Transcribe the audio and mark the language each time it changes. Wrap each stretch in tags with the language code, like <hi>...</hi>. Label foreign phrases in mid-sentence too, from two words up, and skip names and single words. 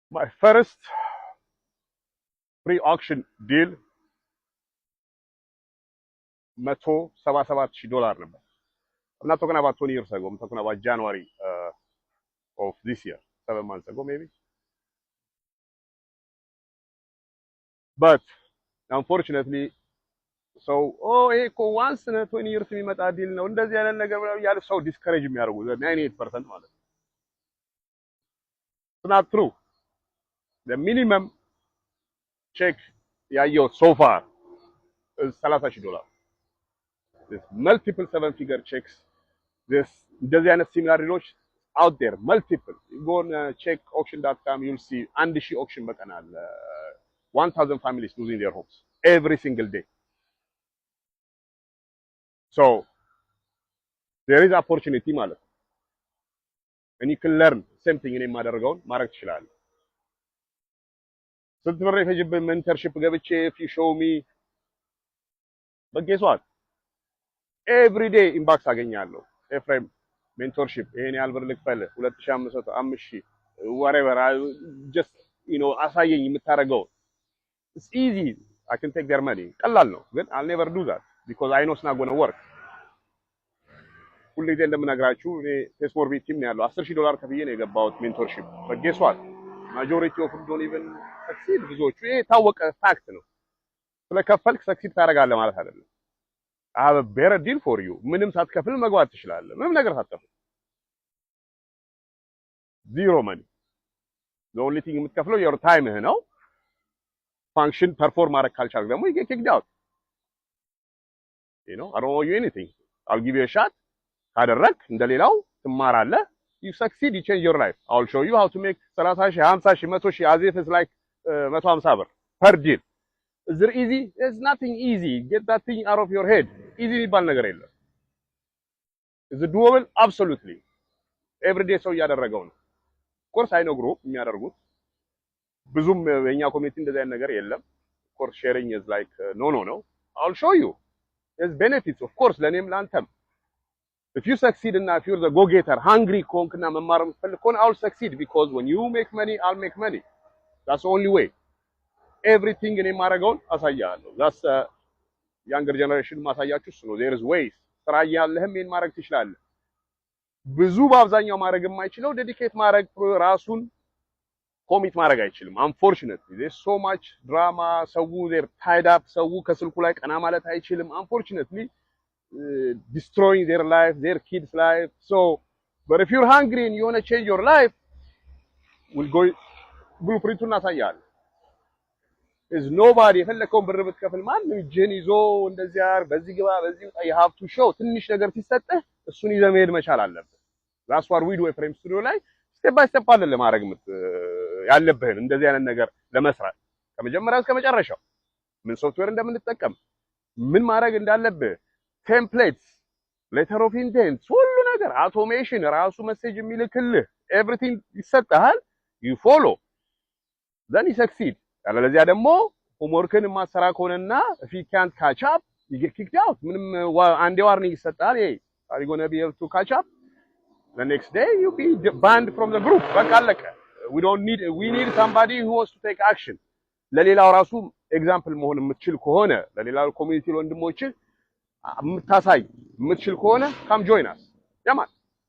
<en>My first pre-auction deal $177,000 number. I'm not talking about 20 years ago. I'm talking about January of this year, 7 months ago maybe. But unfortunately, so once in 20 years</en> <am>የሚመጣ ዲል ነው እንደዚህ ያለ ነገር ያለ ሰው ዲስከሬጅ የሚያደርጉ 98% ማለት ነው።</am> <en>It's not true. The minimum check ያየው so far is $30,000. There's multiple 7-figure checks. There's</en> <am>እንደዚህ አይነት</am> <en>similar deals out there, multiple. You go on checkauction.com, you'll see 1000 auction</en> <am>በቀን አለ.</am> <en>1000 families losing their homes every single day. So there is opportunity</en> <am>ማለት ነው.</am> <en>And you can learn same thing</en> <am>እኔ የማደርገውን ማድረግ ትችላለህ። ስንት ብር የፈጀብህ ሜንተርሺፕ ገብቼ</am> <en>if you show me, but guess what? Every day inbox</en> <am>አገኛለሁ። ኤፍሬም ሜንቶርሺፕ ይሄን ያህል ብር ልክፈልህ 2500 5000</am> <en>whatever, just</en> <am>አሳየኝ የምታደርገው.</am> <en>It's easy. I can take their money.</en> <am>ቀላል ነው ግን</am> <en>I'll never do that because I know it's not going to work.</en> <am>ሁሉ ጊዜ እንደምነግራችሁ እኔ ፌስቡክ ቲም ነው ያለው $10,000 ከፍዬ ነው የገባሁት ሜንቶርሺፕ።</am> <en>but guess what? majority of them don't even succeed.</en> <am>ብዙዎቹ ይሄ የታወቀ ፋክት ነው። ስለከፈልክ ሰክሲድ ታደርጋለህ ማለት አይደለም።</am> <en>I have a better deal for you.</en> <am>ምንም ሳትከፍል መግባት ትችላለህ። ምንም ነገር ሳትከፍል</am> <en>zero money. The only thing የምትከፍለው your time</en> <am>ነው። ፋንክሽን ፐርፎርም ማድረግ ካልቻልክ ደግሞ</am> <en>you get kicked out. I don't owe you anything. I'll give you a shot.</en> <am>ካደረክ እንደሌላው ትማራለህ.</am> <en>You succeed, you change your life. I'll show you how to make 30,000 50,000 100,000 as if it's like 150 ብር per deal. Is it easy? There's nothing easy. Get that thing out of your head.</en> <am>Easy የሚባል ነገር የለም.</am> <en>Is it doable? Absolutely. Every day</en> <am>ሰው እያደረገው ነው.</am> <en>Of course I know group</en> <am>የሚያደርጉት ብዙም የኛ ኮሚኒቲ እንደዛ አይነት ነገር የለም.</am> <en>Of course sharing is like no. I'll show you. There's benefits of course</en> <am>ለኔም ላንተም.</am> <en>If you succeed and if you're the go-getter, hungry</en> <am>ኮንክና መማር የምትፈልግ ከሆነ</am> <en>I'll succeed because when you make money, I'll make money. That's the only way. Everything</en> <am>እኔ የማደርገውን አሳያለሁ.</am> <en>That's younger generation</en> <am>ማሳያችሁ እሱ ነው.</am> <en>There is ways.</en> <am>ስራ ያለህም ይሄን ማድረግ ትችላለህ። ብዙ በአብዛኛው ማድረግ የማይችለው ዴዲኬት ማድረግ ራሱን ኮሚት ማድረግ አይችልም.</am> <en>Unfortunately, there's so much drama. ሰው they're tied up.</en> <am>ሰው ከስልኩ ላይ ቀና ማለት አይችልም.</am> <en>Unfortunately, destroying their life, their kids' life. So, but if you're hungry and you want to change your life, we'll go blueprint እናሳያለን. There's nobody</en> <am>የፈለከውን ብር ብትከፍል ማንም እጅህን ይዞ እንደዚህ አር በዚህ ግባ በዚህ ወጣ</am> <en>you have to show</en> <am>ትንሽ ነገር ሲሰጥህ እሱን ይዘህ መሄድ መቻል አለብህ.</am> <en>That's what we do</en> <am>ኤፍሬም ስቱዲዮ ላይ</am> <en>step by step</en> <am>አለ ለማድረግ ያለብህን እንደዚህ አይነት ነገር ለመስራት ከመጀመሪያው እስከ መጨረሻው ምን ሶፍትዌር እንደምንጠቀም ምን ማድረግ እንዳለብህ</am> <en>templates letter of intent</en> <am>ሁሉ ነገር አውቶሜሽን ራሱ ሜሴጅ የሚልክልህ ኤቭሪቲንግ ይሰጥሃል.</am> <en>you follow then you succeed.</en> <am>ያለለዚያ ደግሞ ሆምወርክን ማሰራ ከሆነና</am> <en>if you can't catch up you get kicked out.</en> <am>ምንም አንዴ ዋርኒንግ ይሰጣል.</am> <en>hey are you going to be able to catch up? The next day you be banned from the group.</en> <am>በቃ አለቀ.</am> <en>we need somebody who wants to take action.</en> <am>ለሌላው ራሱ ኤግዛምፕል መሆን የምትችል ከሆነ ለሌላው ኮሚኒቲ ወንድሞች የምታሳይ የምትችል ከሆነ</am> <en>come join us. ያማን</en>